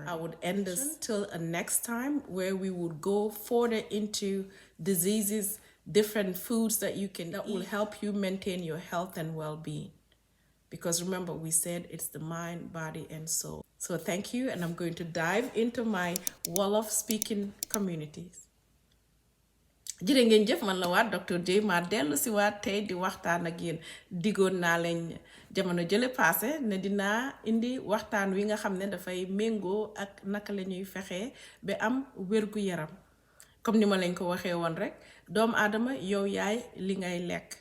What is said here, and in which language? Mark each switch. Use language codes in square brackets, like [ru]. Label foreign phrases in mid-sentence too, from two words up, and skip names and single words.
[en] I would end this till a next time where we would go further into diseases, different foods that you can that will help you maintain your health and well-being. Because remember, we said it's the mind, body, and soul. So thank you, and I'm going to dive into my Wolof speaking communities. [wo] jërë ngeen jëf, man la waat Dr. J ma dellu si waat tey di waxtaan ak yéen. Digoon naa leen jamono jële passé ne dinaa indi waxtaan wi nga xam ne dafay méngoo ak naka la ñuy fexee ba am wérgu yaram. Comme ni ma leen ko waxee woon rek, doomu aadama yow yaay li ngay lekk.